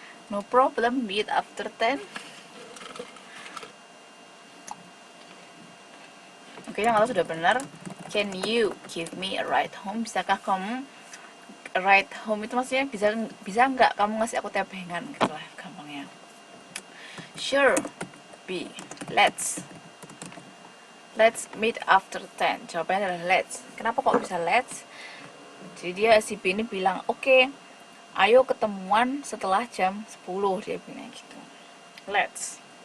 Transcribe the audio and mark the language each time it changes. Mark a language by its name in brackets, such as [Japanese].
[English] No problem, meet after 10. [Indonesian] Oke, yang kalau sudah benar. [English] Can you give me a ride home? [Indonesian] Bisakah kamu [English] ride home [Indonesian] itu maksudnya bisa nggak kamu ngasih aku tebengan gitu lah gampangnya. [English] Sure. [Indonesian] B. [English] Let's meet after 10. [Indonesian] Jawabannya adalah [English] let's. [Indonesian] Kenapa kok bisa let's? Jadi si B ini bilang, oke, ayo ketemuan setelah jam 10, dia bilang gitu. Let's.